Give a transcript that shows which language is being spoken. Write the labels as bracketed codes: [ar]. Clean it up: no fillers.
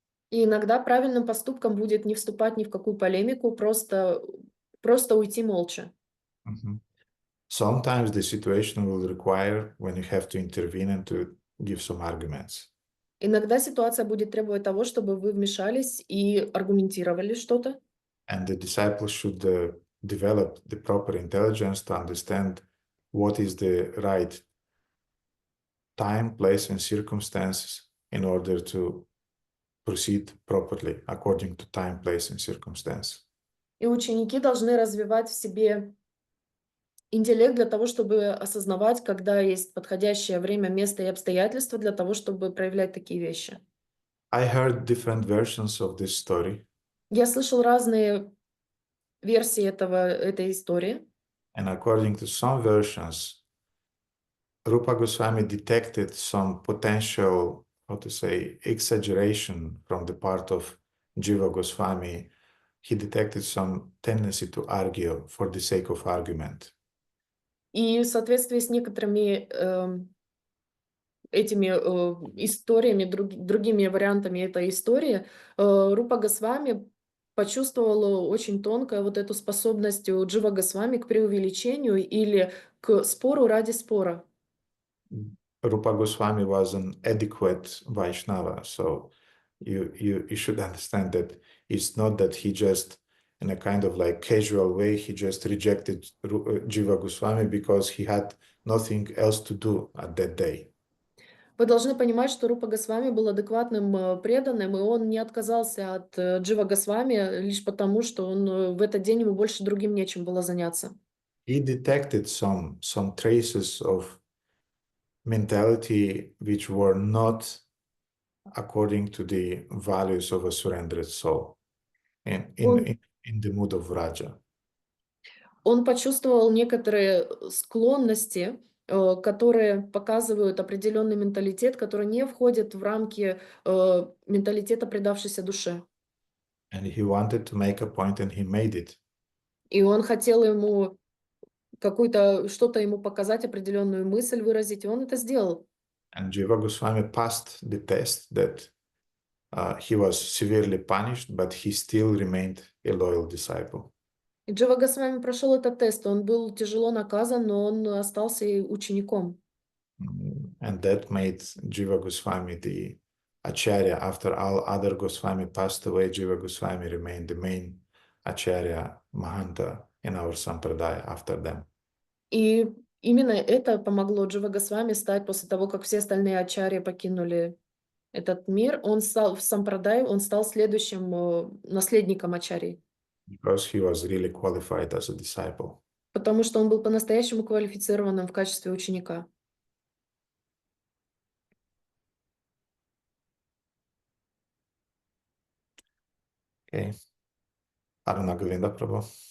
[ru] И иногда правильным поступком будет не вступать ни в какую полемику, просто уйти молча. [en] Sometimes the situation will require when you have to intervene and to give some arguments. [ru] Иногда ситуация будет требовать того, чтобы вы вмешались и аргументировали что-то. [en] And the disciple should develop the proper intelligence to understand what is the right time, place, and circumstances in order to proceed properly according to time, place, and circumstance. [ru] И ученики должны развивать в себе интеллект для того, чтобы осознавать, когда есть подходящее время, место и обстоятельства для того, чтобы проявлять такие вещи. [en] I heard different versions of this story. [ru] Я слышал разные версии этой истории. [en] And according to some versions, Rupa Goswami detected some potential, how to say, exaggeration from the part of Jiva Goswami. He detected some tendency to argue for the sake of argument. [ru] И в соответствии с некоторыми этими историями, другими вариантами этой истории, Рупа Госвами почувствовала очень тонко вот эту способность у Джива Госвами к преувеличению или к спору ради спора. [en] Rupa Goswami was an adequate Vaishnava, so you should understand that it's not that he just, in a kind of like casual way, he just rejected Jiva Goswami because he had nothing else to do at that day. [ru] Вы должны понимать, что Рупа Госвами был адекватным преданным, и он не отказался от Джива Госвами лишь потому, что он в этот день ему больше другим нечем было заняться. [en] He detected some traces of mentality which were not according to the values of a surrendered soul in the mood of Raja. [ru] Он почувствовал некоторые склонности, которые показывают определенный менталитет, который не входит в рамки менталитета предавшейся душе. [en] And he wanted to make a point and he made it. [ru] И он хотел ему что-то ему показать, определенную мысль выразить, и он это сделал. [en] And Jiva Goswami passed the test that he was severely punished, but he still remained a loyal disciple. [ru] И Джива Госвами прошел этот тест, он был тяжело наказан, но он остался и учеником. [en] And that made Jiva Goswami the Acharya. After all other Goswami passed away, Jiva Goswami remained the main Acharya, Mahanta in our Sampradaya after them. [ru] И именно это помогло Джива Госвами стать, после того, как все остальные ачарьи покинули этот мир, он стал в Сампрадае, он стал следующим наследником ачарьи. [en] because he was really qualified as a disciple. [ru] Потому что он был по-настоящему квалифицированным в качестве ученика. [en] Okay. Radha Govinda Prabhu.